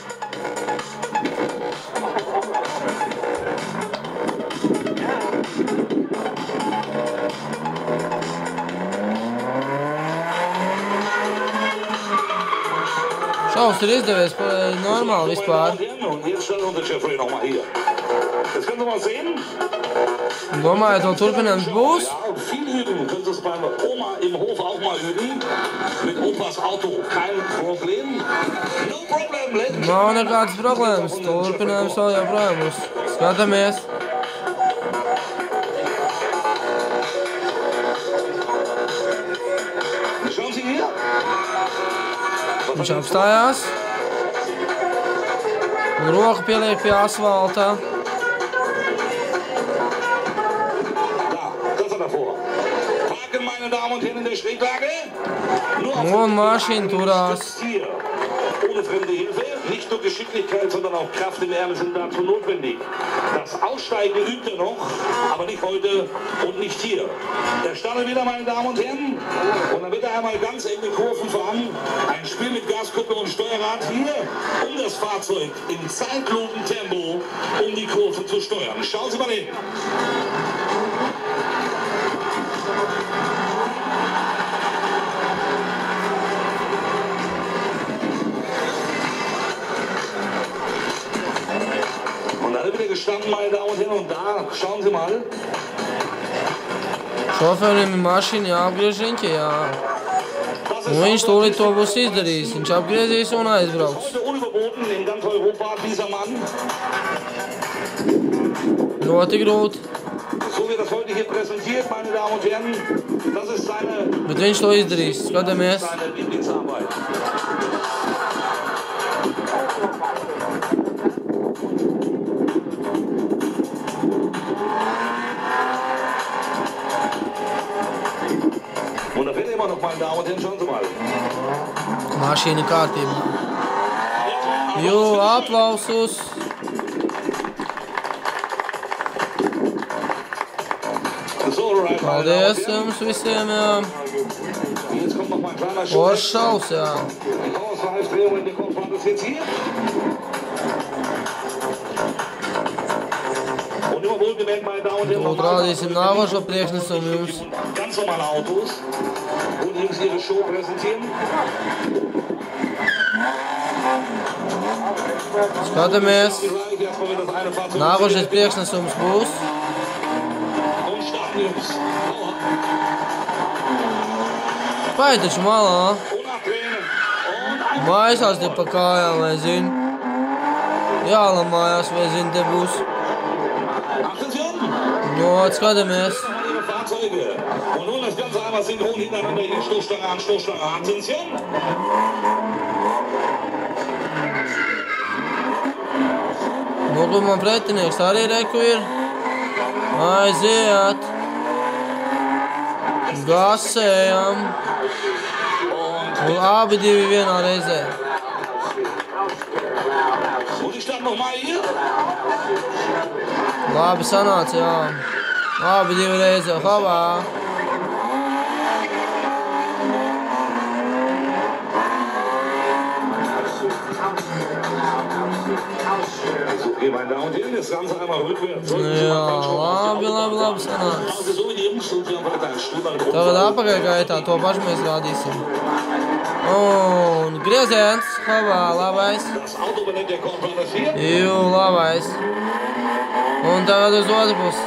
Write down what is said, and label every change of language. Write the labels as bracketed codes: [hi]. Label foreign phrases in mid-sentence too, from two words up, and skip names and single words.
[lv] Šaus ir izdevies normāli vispār. Domājat, vēl turpinājums būs? [de] üben. Können Sie es beim Oma im Hof auch mal üben. Mit Opas Auto. Kein Problem. [en] No problem. [lv] Nav nekādas problēmas. Turpinām savu joprojām. Skatāmies. [de] Schauen Sie hier. [lv] Viņš apstājās. Un roku pieliek pie asfalta. Un mašīna turās. [de] Ohne fremde Hilfe, nicht nur Geschicklichkeit, sondern auch Kraft im Ärmel sind dazu notwendig. Das Aussteigen übt noch, aber nicht heute und nicht hier. Der startet wieder, meine Damen und Herren, und dann wird einmal ganz enge Kurven fahren. Ein Spiel mit Gaskuppe und Steuerrad hier, um das Fahrzeug im Zeitlupentempo die Kurve zu steuern. Schauen Sie mal hin. Gestanden, meine Damen und Herren, und da, schauen Sie mal. [lv] Šoferim ir mašīna jāapgriež riņķi, jā. Un viņš tūlīt to būs izdarījis. Viņš apgriezīs un aizbrauks. Ļoti grūti. Bet viņš to izdarīs. Skatāmies. [de] Und da fährt immer noch, meine Damen und Herren, schauen Sie mal. [lv] Mašīna kārtībā. Jū, aplausus. Paldies jums visiem, jā. Foršs šaus, jā. Tūlīt rādīsim nākošo priekšnesumu jums. [de] Ganz normale Autos und jums ihre Show präsentieren. [lv] Skatāmies. Nākošais priekšnesums būs. Pai taču malā. Maisās te pa kājām, vai zini. Jālamājās, vai zini, te būs. No, skatāmies. [de] Und nun das Ganze einmal synchron hintereinander hier. Stoßstange an, Stoßstange an. Attention! [lv] Noglūd man pretinieks arī reku ir. Aiziet. Gasējam. Un abi divi vienā reizē. [de] Und ich stand noch mal hier. [lv] Labi sanāca, jā. Abi divi reizē. Havā. [de] Okay, meine Damen und Herren, das Ganze einmal rückwärts. [lv] Jā, labi sanāca. Tagad apakaļ gaitā to pašu mēs rādīsim. Un grieziens. Havā, labais. Jū, labais. Un tagad uz otru pusi.